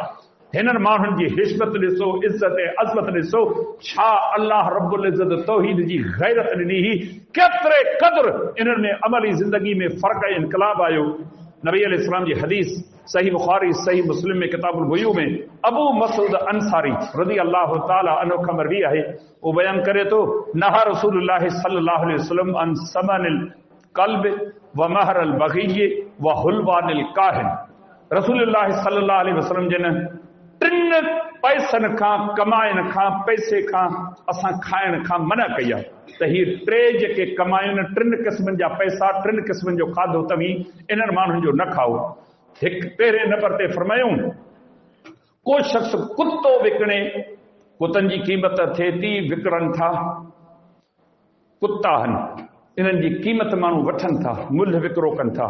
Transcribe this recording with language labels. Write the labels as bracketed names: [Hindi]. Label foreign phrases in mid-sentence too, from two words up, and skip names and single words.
[Sindhi] हिननि माण्हुनि जी हिस्मत ॾिसो, इज़त ऐं अज़मत ॾिसो, छा [Arabic] الله رب العزة [Sindhi] तौहीद जी गैरत ॾिनी ही, केतिरे क़द्र इन्हनि में अमली ज़िंदगी में फ़र्क़ ऐं इनकलाब आयो। नबी अलैहिस्सलाम जी हदीस सही बुखारी सही मुस्लिम में किताबुल बुयू में अबू मसूद अंसारी [Arabic] رضي الله تعالى عنه [Sindhi] खां मरवी आहे। वो बयान करे तो [Arabic] نهى رسول الله صلى الله عليه وسلم عن ثمن الكلب و مهر البغي و حلوان الكاهن. [Sindhi] रसूलुल्लाह [Arabic] صلى الله عليه وسلم [Sindhi] जिन टिन पैसनि खां कमाइण खां पैसे खां असां खाइण खां मना कई आहे त ही टे जेके कमाइनि टिन क़िस्मनि जा पैसा टिन क़िस्मनि जो खाधो तव्हीं इन्हनि माण्हुनि जो न खाओ। हिकु पहिरें नंबर ते फरमायूं को शख़्स कुतो विकिणे, कुतनि जी क़ीमत थिए थी, विकिणनि था, कुता आहिनि, इन्हनि जी क़ीमत माण्हू वठनि था, मुल्ह विकिरो कनि था।